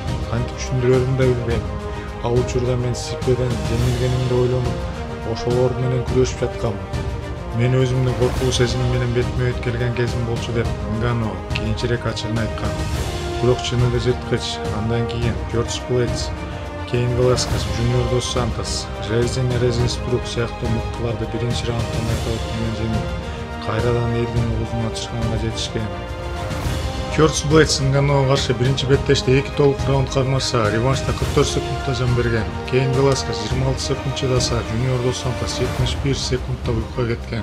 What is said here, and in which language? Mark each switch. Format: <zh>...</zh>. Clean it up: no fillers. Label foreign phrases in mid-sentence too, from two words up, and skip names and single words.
<ky>Кантип түшүндүрөрүмдү да билбейм. Ал учурда мен Стипеден жеңилгенимди ойлонуп, ошолор менен күрөшүп жаткам. Мен өзүмдүн коркуу сезими менен бетме бет келген кезим болчу деп Ngannou кийинчерээк ачыгын айткан. Бирок чыныгы жырткыч. Андан кийин Curtis Blaydes, Cain Velasquez, Junior Dos Santos, Jairzinho Rozenstruik сыяктуу мыктыларды биринчи раундтан нокаут менен жеңип, кайрадан элдин угузуна чыкканга жетишкен. Curtis Blaydes Ngannouга каршы биринчи беттеште 2 толук раунд кармашса, реваншта 44 секундта жан берген. Cain Velasquez 26 секунд чыдаса, Junior Dos Santos 71 секундта уйкуга кеткен.</ky>